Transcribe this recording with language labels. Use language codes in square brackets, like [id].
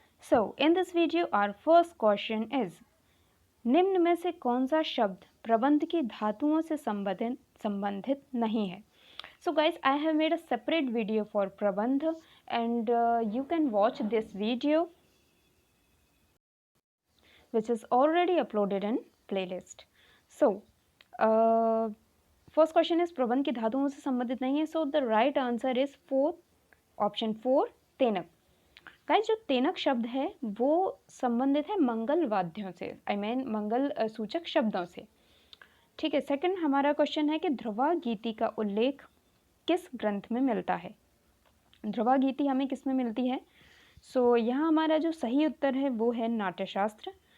[en] So in this video our first question is, [hi] निम्न में से कौन सा शब्द प्रबंध की धातुओं से संबंधित नहीं है? [en] So guys, I have made a separate video for prabandh and you can watch this video which is already uploaded in playlist. So uh, first question is [hi] प्रबंध की धातुओं से संबंधित नहीं है. [en] So the right answer is option 4 तेनक. [hi] Guys जो तेनक शब्द है वो संबंधित है मंगल वाद्यों से, [en] I mean [hi] मंगल सूचक शब्दों से. ठीक है. सेकंड हमारा क्वेश्चन है कि ध्रुवा गीति का उल्लेख किस ग्रंथ में मिलता है? ध्रुवा गीति हमें किस में मिलती है? सो यहाँ हमारा जो सही उत्तर है वो है नाट्यशास्त्र.